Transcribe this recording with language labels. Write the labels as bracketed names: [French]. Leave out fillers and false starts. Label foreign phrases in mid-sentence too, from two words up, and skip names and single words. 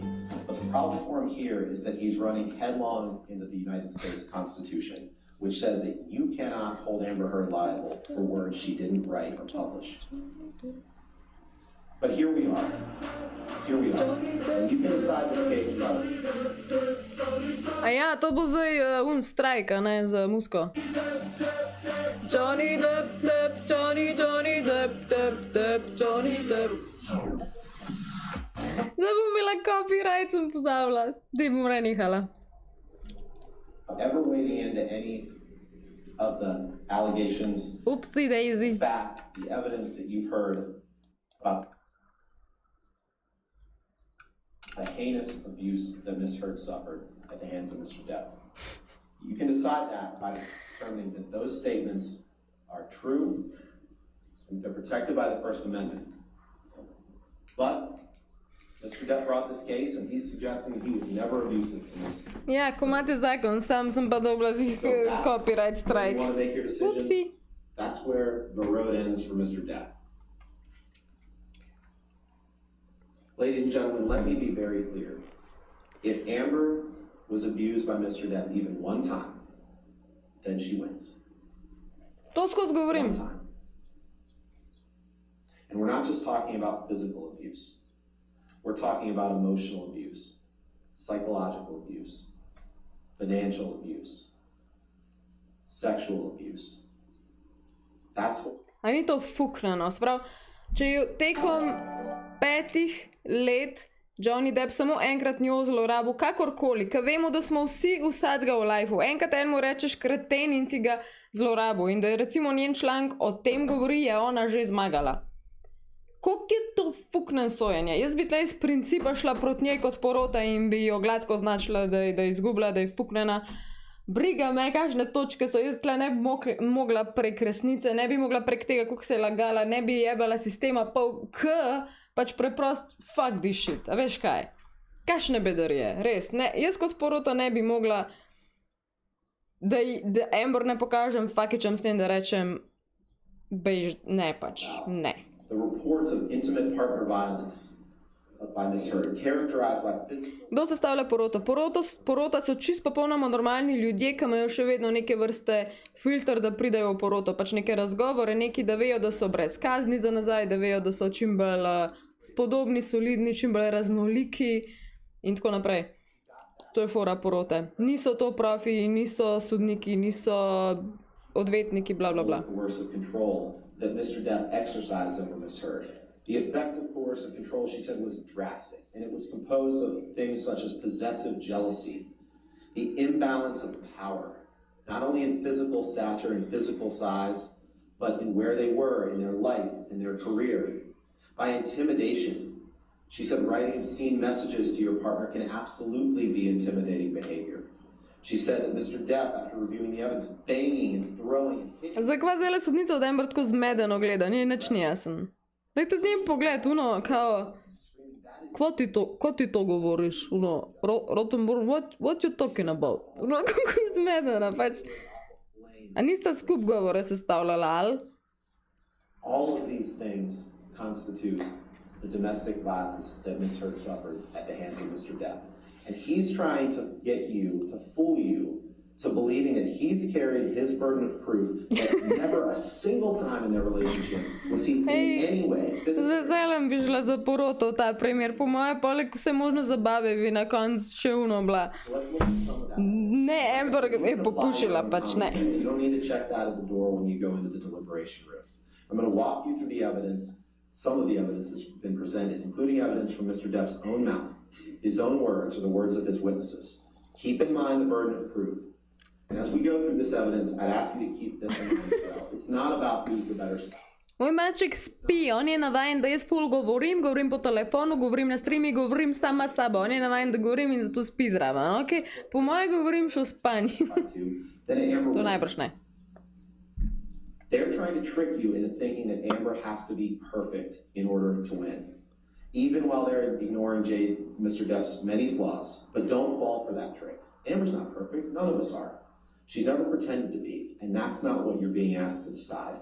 [English] But the problem for him here is that he's running headlong into the United States Constitution, which says that you cannot hold Amber Heard liable for words she didn't write or publish. But here we are. And you can decide this case, brother. [Slovenian] A ja, to bo zdaj strajk, a ne, za musko. Johnny Depp, Depp, Johnny Depp, Depp, Depp, Johnny Depp. Zdaj bom imela copyright, sem pozabila. Dej bom nehala. [English] Ever wading into any of the allegations, Oopsie daisy. facts, the evidence that you've heard about the heinous abuse that Ms. Heard suffered at the hands of Mr. Depp. You can decide that by determining that those statements are true and they're protected by the First Amendment. But Mr. Depp brought this case and he's suggesting he was never abusive to Ms. [Slovenian] Ja, ko imate zakon, sam sem pa dobila [English] copyright strike. You want to make your decision? Oopsie. That's where the road ends for Mr. Depp. Ladies and gentlemen, let me be very clear. If Amber was abused by Mr. Depp even one time, then she wins. [Slovenian] To skozi govorim. [English] One time. And we're not just talking about physical abuse. We're talking about emotional abuse, psychological abuse, financial abuse, sexual abuse. That's what... [Slovenian] A ni to fuknano, sprav, če jo tekom 5 let Johnny Depp samo enkrat njo zlorabil, kakorkoli, ker vemo, da smo vsi vsadzga v lifeu. Enkrat enemu rečeš kreten in si ga zlorabil. In da je recimo njen članek o tem govori, je ona že zmagala. Koliko je to fuknen sojenje? Jaz bi tle iz principa šla proti njej kot porota in bi jo gladko značila, da je izgubila, da je fuknena. Briga me, kakšne točke so, jaz tle ne bi mogla prek resnice, ne bi mogla prek tega, koliko se je lagala, ne bi jebala sistema, pač preprost [English] fuck this shit, [Slovenian] a veš kaj? Kakšne bedarije, res, ne, jaz kot porota ne bi mogla, da Amber ne pokažem, fakičem s tem, da rečem, bej, ne pač, ne. [English] The reports of intimate partner violence by Ms. Heard, characterized by physical... [Slovenian] Kdo sestavlja poroto? Porota so čist popolnoma normalni ljudje, ki imajo še vedno neke vrste filter, da pridajo v poroto. Pač neke razgovore, neki, da vejo, da so brez kazni za nazaj, da vejo, da so čim bolj spodobni, solidni, čim bolj raznoliki in tako naprej. To je fora porote. Niso to profi, niso sodniki, niso odvetniki, bla bla bla. [English] Coercive control that Mr. Depp exercised over Ms. Heard. The effect of coercive control, she said, was drastic, and it was composed of things such as possessive jealousy, the imbalance of power, not only in physical stature and physical size, but in where they were in their life, in their career, by intimidation. She said writing obscene messages to your partner can absolutely be intimidating behavior. She said that Mr. Depp, after reviewing the evidence, banging and throwing and hitting... [Slovenian] Zakaj zdaj sodnica od Amber tako zmedeno gleda? Nič ni jasen. Dajte z njim pogled, kao... Ko ti to govoriš? [English] Rottenborn, what you talking about? [Slovenian] Kako je zmedena, pač... A nista skup govore sestavljala, ali? [English] All of these things constitute the domestic violence that Ms. Heard suffered at the hands of Mr. Depp. And he's trying to get you, to fool you, to believing that he's carried his burden of proof that never a single time in their relationship was he in any way physically... [Slovenian] Z veseljem bi šla za poroto v ta primer. Po moje, poleg vse možne zabave bi na koncu še uno bila. Ne, Amber je popušila, pač ne. [English] You don't need to check that at the door when you go into the deliberation room. I'm going to walk you through the evidence, some of the evidence that's been presented, including evidence from Mr. Depp's own mouth, his own words, or the words of his witnesses. Keep in mind the burden of proof. And as we go through this evidence, I'd ask you to keep this in mind as well. It's not about who's the better spouse. [Slovenian] Moj maček spi, on je navajen, da jaz ful govorim po telefonu, govorim na streami, govorim sama s sabo. On je navajen, da govorim in zato spi zraven, ok? Po moje govorim še v spanju. To najbrž ne. [English] They're trying to trick you into thinking that Amber has to be perfect in order to win. Even while they're ignoring Mr. Depp's many flaws. But don't fall for that trick. Amber's not perfect. None of us are. She's never pretended to be. And that's not what you're being asked to decide.